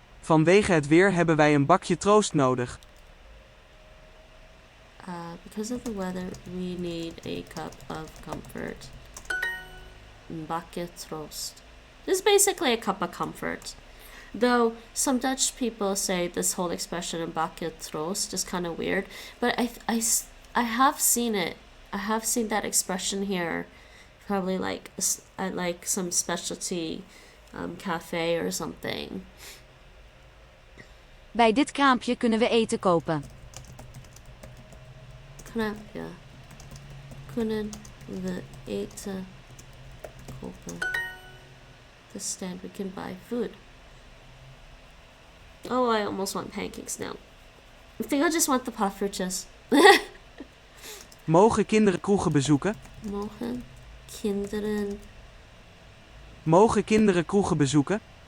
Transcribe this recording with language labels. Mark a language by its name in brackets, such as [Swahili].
[Dutch] Vanwege het weer hebben wij een bakje troost nodig. [English] Because of the weather, we need a cup of comfort. [Dutch] Een bakje troost. [English] This is basically a cup of comfort. Though some Dutch people say this whole expression [Dutch] een bakje troost [English] is kind of weird, but I have seen it. I have seen that expression here. Probably like at like some specialty cafe or something. [Dutch] Bij dit kraampje kunnen we eten kopen. Knapje. Kunnen we eten kopen. [English] The stand we can buy food. Oh, I almost want pancakes now. I think I just want the puffertjes. [Dutch] Mogen kinderen kroegen bezoeken? Mogen kinderen Mogen kinderen kroegen bezoeken?